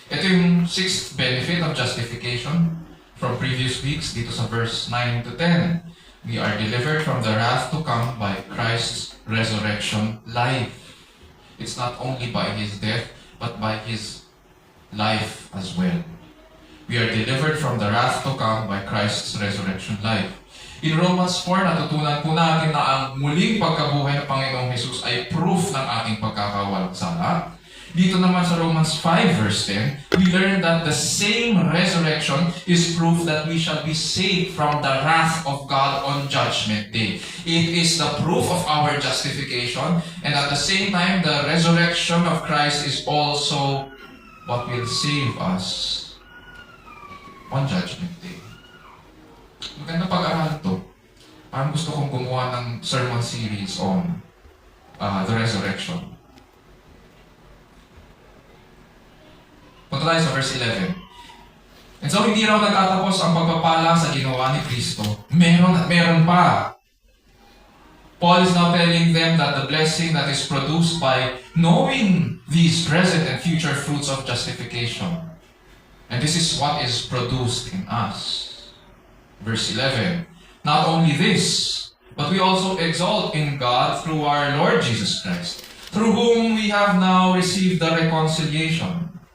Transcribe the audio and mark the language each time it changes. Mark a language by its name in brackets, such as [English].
[Filipino] Ito yung [English] sixth benefit of justification from previous weeks, [Filipino] dito sa [English] verse 9 to 10. We are delivered from the wrath to come by Christ's resurrection life. It's not only by His death, but by His life as well. We are delivered from the wrath to come by Christ's resurrection life. [Filipino] In Romans 4, natutunan po natin na ang muling pagkabuhay ng Panginoong Jesus ay proof ng ating pagkakawalang sala. Dito naman sa [English] Romans 5 verse 10, we learn that the same resurrection is proof that we shall be saved from the wrath of God on Judgment Day. It is the proof of our justification, and at the same time, the resurrection of Christ is also what will save us on Judgment Day. [Filipino] Maganda pag-aralan to. Parang gusto kong gumawa ng [English] sermon series on the resurrection. [Filipino] Punta tayo sa verse 11. And so, hindi raw nagtatapos ang pagpapala sa ginawa ni Kristo. Meron at meron pa. [English] Paul is now telling them that the blessing that is produced by knowing these present and future fruits of justification. And this is what is produced in us. Verse 11. Not only this, but we also exalt in God through our Lord Jesus Christ, through whom we have now received the reconciliation.